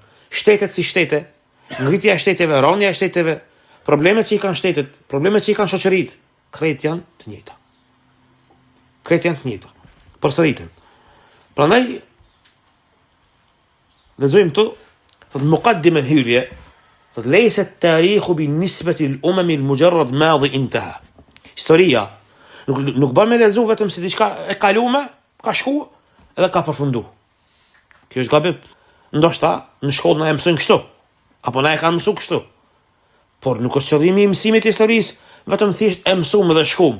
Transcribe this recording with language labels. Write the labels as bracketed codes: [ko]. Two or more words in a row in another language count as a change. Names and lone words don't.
[sq] Shtetet si shtete, ngritja e shteteve, rënia e shteteve, problemet që I kanë shtetet, problemet që I kanë shoqëritë, krejt janë të njëjta. Përsëriten. Prandaj lexojmë këtu, thotë muqaddima hyrje, thotë [ar] ليس التاريخ بالنسبة للأمم المجرد ماض انتهى. [sq] Historia nuk bën me lexu vetëm si diçka e kaluar, ka shkuar edhe ka përfunduar. Kjo është gabim. Ndoshta në shkollë na e mësojnë kështu, apo na e kanë mësuar kështu. Por nuk është qëllimi I mësimit të historisë vetëm thjesht e mësuam dhe shkuam.